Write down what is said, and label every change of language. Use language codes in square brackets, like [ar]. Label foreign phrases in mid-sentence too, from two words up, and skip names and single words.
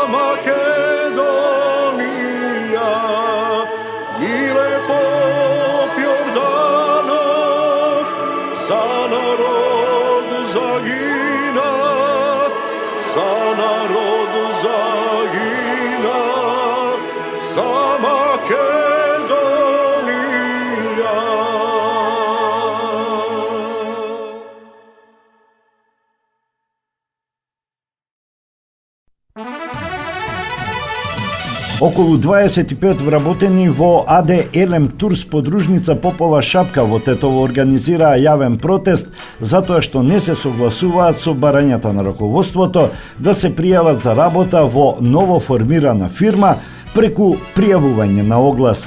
[mk] Македонија, миле поп Јорданов, за народ загина, за народ загина, за Македонија. Околу 25 вработени во АД Елем Турс подружница Попова Шапка во Тетово организираа јавен протест затоа што не се согласуваат со барањата на раководството да се пријават за работа во ново формирана фирма преку пријавување на оглас.